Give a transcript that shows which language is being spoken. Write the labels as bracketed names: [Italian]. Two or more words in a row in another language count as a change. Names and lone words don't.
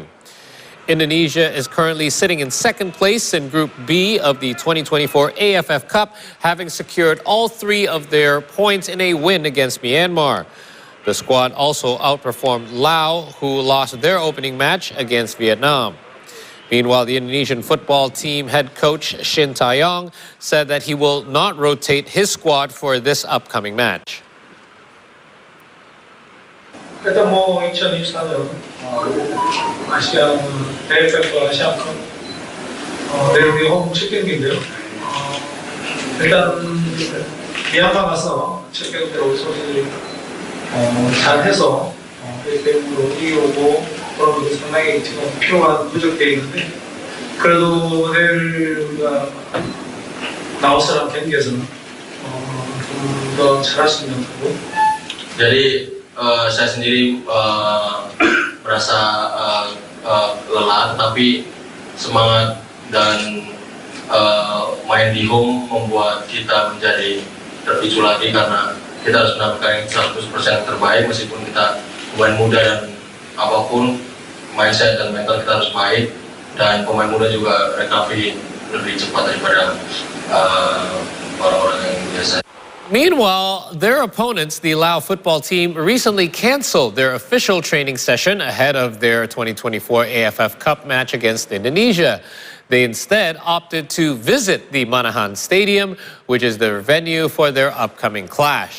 [English] Indonesia is currently sitting in second place in Group B of the 2024 AFF Cup, having secured all 3 of their points in a win against Myanmar. The squad also outperformed Laos, who lost their opening match against Vietnam. Meanwhile, the Indonesian football team head coach Shin Tae-yong said that he will not rotate his squad for this upcoming match. [Korean] 일단 2024년 아시아 AFF 아시안컵 내용이 홈 첫 경기인데요. 일단 미얀마 가서 첫 경기로 우선이 잘해서 1대0으로 이기고 그런 것도 상당히 지금 표가 누적되어 있는데 그래도 내일 우리가 라오스랑 경기에서는 좀 더 잘하시면 하고. [Indonesian] Jadi saya sendiri merasa lelah, tapi semangat dan main di home membuat kita menjadi terpicu lagi karena kita harus menampilkan 100% yang terbaik meskipun kita pemain muda dan apapun mindset dan mental kita harus baik dan pemain muda juga recovery lebih cepat daripada orang-orang yang biasa. [English] Meanwhile, their opponents, the Lao football team, recently canceled their official training session ahead of their 2024 AFF Cup match against Indonesia. They instead opted to visit the Manahan Stadium, which is their venue for their upcoming clash.